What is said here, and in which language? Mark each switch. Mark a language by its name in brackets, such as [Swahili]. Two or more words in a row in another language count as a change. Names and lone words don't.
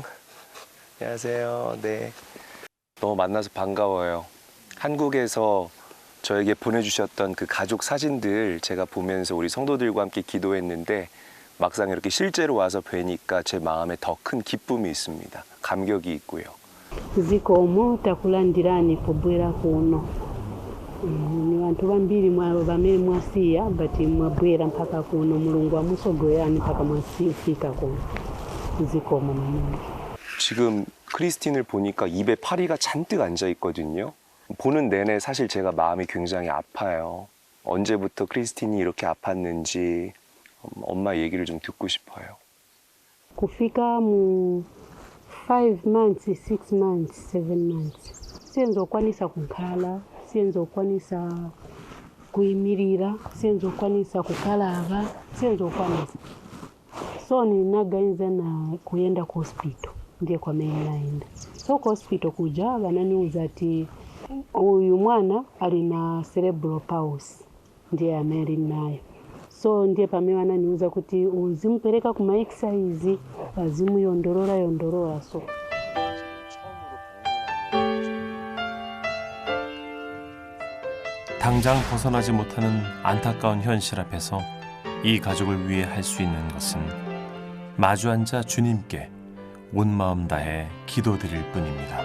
[Korean] 안녕하세요. 네. 너무 만나서 반가워요. 한국에서 저에게 보내주셨던 그 가족 사진들 제가 보면서 우리 성도들과 함께 기도했는데 막상 이렇게 실제로 와서 뵈니까 제 마음에 더 큰 기쁨이 있습니다. 감격이 있고요. [Nyanja] zikomo takulandirani pobwera kuno ni vantu vambiri vamene mwasiya but mwabwera mpaka kuno mulungu amusogolerani mpaka mwafika kuno zikomo maningi. [Korean] 지금 크리스틴을 보니까 입에 파리가 잔뜩 앉아 있거든요. 보는 내내 사실 제가 마음이 굉장히 아파요. 언제부터 크리스틴이 이렇게 아팠는지 엄마 얘기를 좀 듣고 싶어요. [Nyanja] kufika mu 5 months, 6 months, 7 months siyenzokwanisa kukhala, siyenzokwanisa kuyimirira, siyenzokwanisa kukalava, siyenzokwanisa. So ninaganiza na kuyenda ku hospital, ndiye kwamene naenda. So ku hospital kuja vananiuza ati uyu mwana alina [English] cerebral palsy, [Nyanja] ndiye amene nayo. So ndiye pamene vananiuza kuti uzimupereka kuma exercise azimuyondorora so. [Korean] 당장 벗어나지 못하는 안타까운 현실 앞에서 이 가족을 위해 할 수 있는 것은 마주 앉아 주님께 온 마음 다해 기도드릴 뿐입니다.